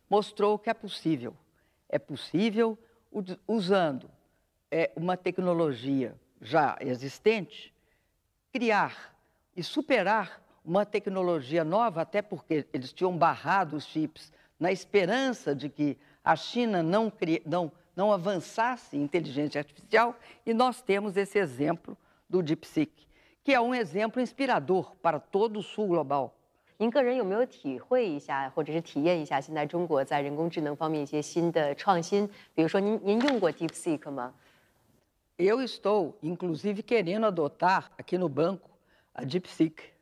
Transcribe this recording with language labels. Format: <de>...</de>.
<pt>mostrou que é possível. É possível, usando uma tecnologia já existente, criar e superar uma tecnologia nova, até porque eles tinham barrado os chips na esperança de que a China não avançasse em inteligência artificial, e nós temos esse exemplo do DeepSeek, que é um exemplo inspirador para todo o sul global.</pt> <zh>您个人有没有体会一下，或者是体验一下现在中国在人工智能方面一些新的创新？比如说您用过 DeepSeek 吗？</zh> <pt>Eu estou, inclusive, querendo adotar aqui no banco a DeepSeek.</pt>